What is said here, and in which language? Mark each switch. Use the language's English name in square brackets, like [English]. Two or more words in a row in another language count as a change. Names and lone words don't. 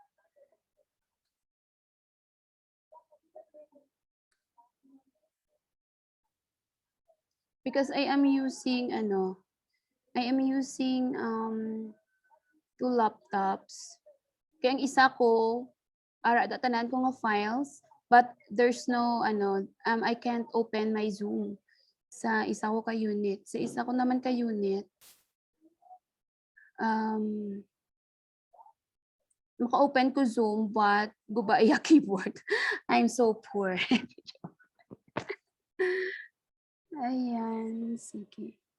[English] Because I am using two laptops. [Hiligaynon] Kaya ang isa ko ara tanan ko nga files, [English] but there's no I can't open my Zoom [Hiligaynon] sa isa ko ka unit. Sa isa ko naman ka unit maka-open ko Zoom but guba iya keyboard. [English] I'm so poor. [Hiligaynon] Ayan, sige.